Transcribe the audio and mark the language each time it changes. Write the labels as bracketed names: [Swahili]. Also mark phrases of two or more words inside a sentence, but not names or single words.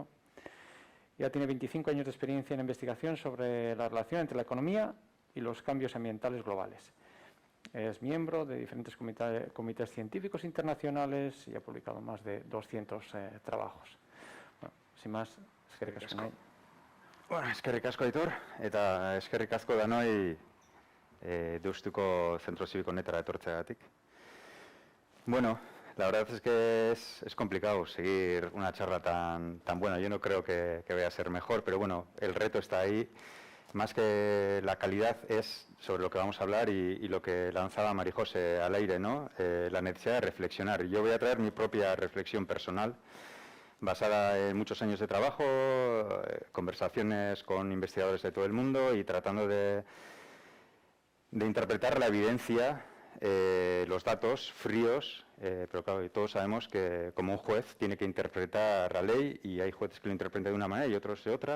[Spanish] Ya tiene 25 años de experiencia en investigación sobre la relación entre la economía y los cambios ambientales globales. Es miembro de diferentes comités científicos internacionales y ha publicado más de 200 trabajos. Bueno, sin más, [Basque] eskerrik asko. Bueno, eskerrik asko, Aitor, eta eskerrik asko danoi Deustuko Zentro Zibiko honetara etortzeagatik. [Spanish] Bueno, la verdad es que es complicado seguir una charla tan buena. Yo no creo que vaya a ser mejor, pero bueno, el reto está ahí. Más que la calidad es sobre lo que vamos a hablar y lo que lanzaba María José al aire, ¿no? La necesidad de reflexionar. Yo voy a traer mi propia reflexión personal, basada en muchos años de trabajo, conversaciones con investigadores de todo el mundo y tratando de interpretar la evidencia, los datos fríos, pero claro, todos sabemos que como un juez tiene que interpretar la ley y hay jueces que lo interpretan de una manera y otros de otra.